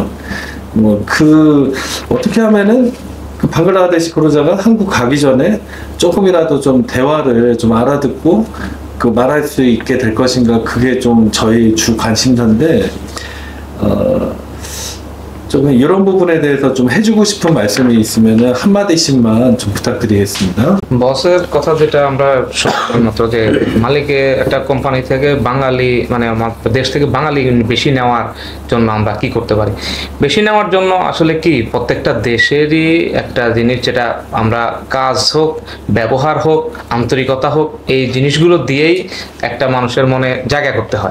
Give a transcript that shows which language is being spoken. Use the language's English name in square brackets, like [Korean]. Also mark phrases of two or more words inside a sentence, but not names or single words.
[Korean] 뭐 어떻게 하면은 그 방글라데시 근로자가 한국 가기 전에 조금이라도 좀 대화를 좀 알아듣고 그 말할 수 있게 될 것인가, 그게 좀 저희 주 관심사인데 좀 이런 부분에 대해서 좀 해주고 싶은 말씀이 있으면 한마디씩만 좀 부탁드리겠습니다. [Bangla] বসের কথা যেটা আমরা মাত্র যে মালিকে একটা কোম্পানি থেকে বাঙালি মানে আমার দেশ থেকে বাঙালি বেশি নেওয়ার জন্য আমরা কি করতে পারি? বেশি নেওয়ার জন্য আসলে কি প্রত্যেকটা দেশেরই একটা জিনিস, যেটা আমরা কাজ হোক, ব্যবহার হোক, আন্তরিকতা হোক, এই জিনিসগুলো দিয়েই একটা মানুষের মনে জায়গা করতে হয়।